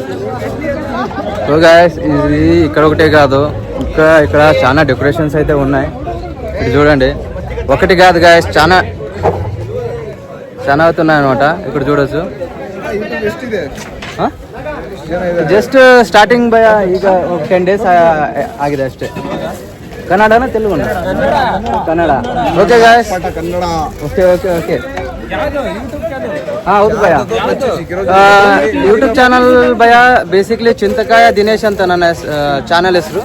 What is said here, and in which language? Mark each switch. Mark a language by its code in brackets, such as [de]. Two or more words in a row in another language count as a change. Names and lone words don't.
[te] సో గాయస్ ఇది ఇక్కడ ఒకటే కాదు, ఇంకా ఇక్కడ చాలా డెకరేషన్స్ అయితే ఉన్నాయి. ఇక్కడ చూడండి, ఒకటి కాదు గాయస్, చాలా అవుతున్నాయి అనమాట. ఇక్కడ చూడొచ్చు. [en] just starting [kn] ಭಯ ಈಗ 10 days ಆಗಿದೆ ಅಷ್ಟೇ. ಕನ್ನಡನ ತೆಲುಗು? ಕನ್ನಡ. [en] okay guys, okay okay okay. [kn] ಹಾಂ ಹೌದು ಭಯ. ಯೂಟ್ಯೂಬ್ ಚಾನಲ್ ಭಯ ಬೇಸಿಕ್ಲಿ ಚಿಂತಕಾಯ ದಿನೇಶ್ ಅಂತ ನನ್ನ ಚಾನಲ್ ಹೆಸರು.